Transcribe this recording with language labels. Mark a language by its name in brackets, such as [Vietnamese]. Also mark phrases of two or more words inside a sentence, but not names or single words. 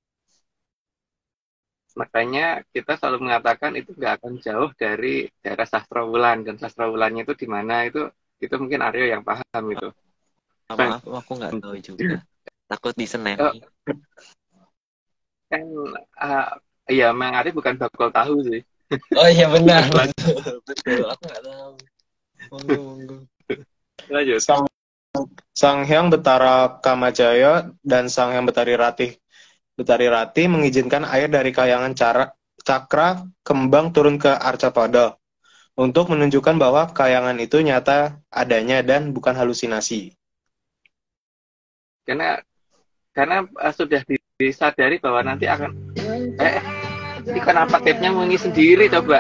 [Indonesian] Makanya kita selalu mengatakan itu nggak akan jauh dari daerah Sastrawulan, dan Sastrawulannya itu di mana itu mungkin Aryo yang paham itu. Maaf, aku nggak tahu juga. Takut di Senen. Oh, kan iya, Mang Aryo bukan bakal tahu sih. Oh iya benar. Betul, aku nggak tahu. Monggo. Lanjut. Sang Hyang Betara Kamajaya dan Sang Hyang Betari Rati mengizinkan air dari kayangan cakra kembang turun ke Arcapada untuk menunjukkan bahwa kayangan itu nyata adanya dan bukan halusinasi. Karena sudah disadari bahwa nanti akan ini kenapa tape-nya bunyi sendiri coba.